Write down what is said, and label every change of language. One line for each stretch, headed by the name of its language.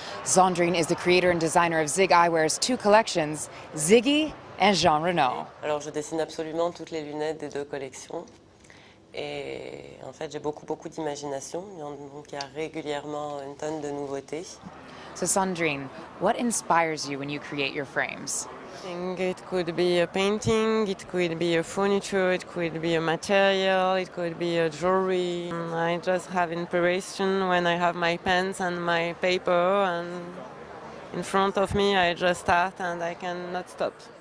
English: Sandrine is the creator and designer of Zig Eyewear's two collections, Ziggy and Jean Reno.
French: Alors je dessine absolument toutes les lunettes des deux collections. Et en fait, j'ai beaucoup d'imagination, donc il y a régulièrement une tonne de nouveautés.
English: So Sandrine, what inspires you when you create your frames? I think it could be a painting, it could be a furniture, it could be a material, it could be a jewelry. I just have inspiration when I have my pens and my paper, and in front of me I just start and I cannot stop.